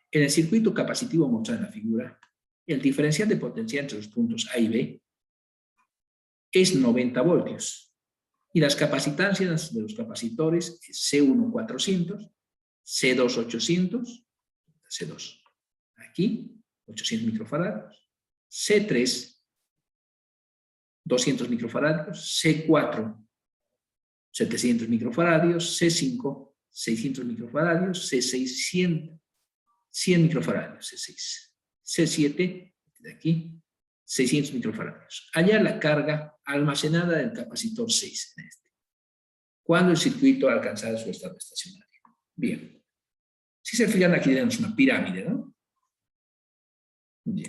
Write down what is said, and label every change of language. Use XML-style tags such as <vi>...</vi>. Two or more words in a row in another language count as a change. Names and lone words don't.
<es>En el circuito capacitivo mostrado en la figura, el diferencial de potencial entre los puntos A y B es 90 voltios. Y las capacitancias de los capacitores es C1 400, C2 800, C2. Aquí, 800 microfaradios. C3, 200 microfaradios. C4, 700 microfaradios. C5, 600 microfaradios. C6, 100 microfaradios. C6. C7, de aquí, 600 microfaradios. Allá la carga almacenada del capacitor 6 en este. Cuando el circuito ha alcanzado su estado estacionario. Bien. Si se fijan, aquí tenemos una pirámide, ¿no? Bien.</es>